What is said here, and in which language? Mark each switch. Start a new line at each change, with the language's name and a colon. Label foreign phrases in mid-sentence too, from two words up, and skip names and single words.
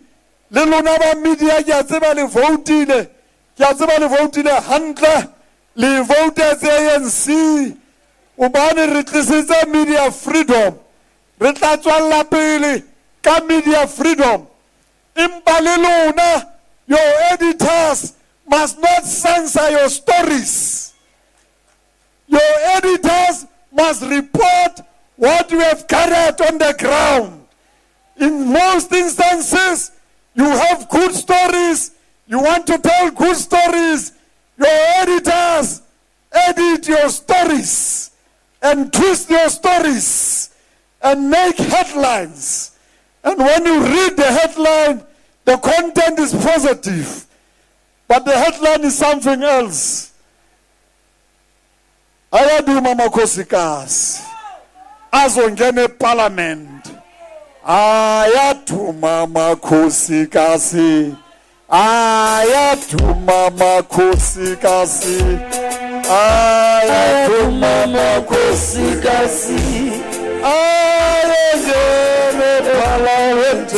Southern Sotho: Le lona ba media ke a tseba le voutile, ke a tseba le voutile hantle, le votetse ANC. Obane re tlisitse
English: media freedom,
Southern Sotho: re tla tswalla pele ka
English: media freedom.
Southern Sotho: Empa le lona,
English: your editors must not censor your stories. Your editors must report what you have carried on the ground. In most instances, you have good stories, you want to tell good stories, your editors edit your stories and twist your stories and make headlines. And when you read the headline, the content is positive, but the headline is something else.
Zulu: Ayaduma makhosikazi azongena eParliament. Ayaduma makhosikazi, ayaduma makhosikazi, ayaduma makhosikazi, ayengena eParliament.